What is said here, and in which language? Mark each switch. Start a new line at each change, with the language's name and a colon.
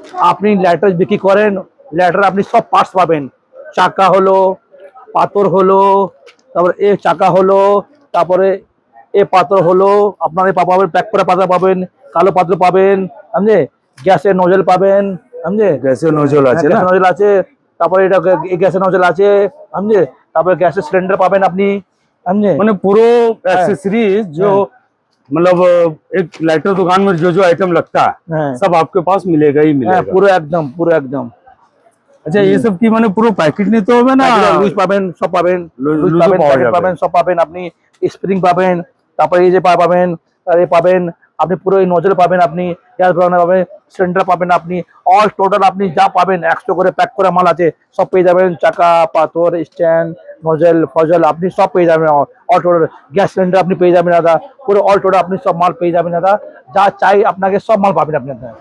Bangla: আপনি লাইটার বিক্রি করেন, লাইটার আপনি সব পার্টস পাবেন, চাকা হলো, পাথর হলো, তারপরে এ চাকা হলো, তারপরে এ পাথর হলো, আপনার এই পাবেন, প্যাক করা পাথর পাবেন, কালো পাথর পাবেন, বুঝলে, গ্যাসের নজল পাবেন, বুঝলে, গ্যাসের নজল আছে না? নজল আছে, তারপরে এটা গ্যাসের নজল আছে, বুঝলে, তারপরে গ্যাসের সিলিন্ডার পাবেন আপনি, বুঝলে, মানে পুরো
Hindi: एक्सेसरीज जो मतलब एक लाइटर दुकान में जो जो आइटम लगता है
Bangla: হ্যাঁ
Hindi: सब आपके पास मिलेगा ही
Bangla: হ্যাঁ,
Hindi: मिलेगा।
Bangla: পুরো একদম পুরো একদম।
Hindi: अच्छा, ये सब की
Bangla: মানে পুরো প্যাকেট নিতে হবে না? লুজ পাবেন, সব পাবেন, লুজ লুজও পাবেন, পাওয়া প্যাকেট যাবে। পাবেন, সব পাবেন আপনি, স্প্রিং পাবেন, তারপরে এই যে পাবেন, আর এই পাবেন আপনি, পুরো এই নজল পাবেন আপনি, গ্যাস বার্নার পাবেন, সিলিন্ডার পাবেন আপনি, অল টোটাল আপনি যা পাবেন 100 করে প্যাক করে মাল আছে, সব পেয়ে যাবেন, চাকা পাথর স্ট্যান্ড নজল ফজল আপনি সব পেয়ে যাবেন, অল টোটাল গ্যাস সিলিন্ডার আপনি পেয়ে যাবেন দাদা, পুরো অল টোটাল আপনি সব মাল পেয়ে যাবেন দাদা, যা চাই আপনাকে সব মাল পাবেন আপনি।